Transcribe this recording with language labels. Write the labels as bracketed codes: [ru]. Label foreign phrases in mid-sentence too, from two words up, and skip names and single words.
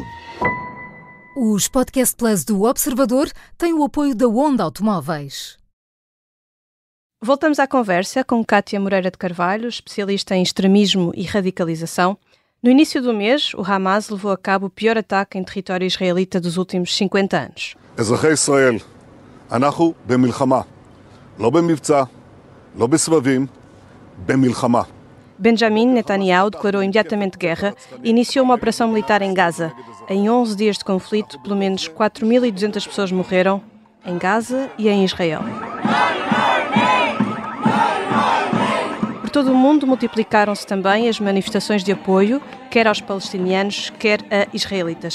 [pt] Os Podcast Plus do Observador têm o apoio da Onda Automóveis. Voltamos à conversa com Cátia Moreira de Carvalho, especialista em extremismo e radicalização. No início do mês, o Hamas levou a cabo o pior ataque em território israelita dos últimos 50 anos. [he] אזרחי ישראל, אנחנו במלחמה, לא במבצע, לא בסבבים, במלחמה. [pt] Benjamin Netanyahu declarou imediatamente guerra e iniciou uma operação militar em Gaza. Em 11 dias de conflito, pelo menos 4.200 pessoas morreram em Gaza e em Israel. Por todo o mundo multiplicaram-se também as manifestações de apoio, quer aos palestinianos, quer a israelitas.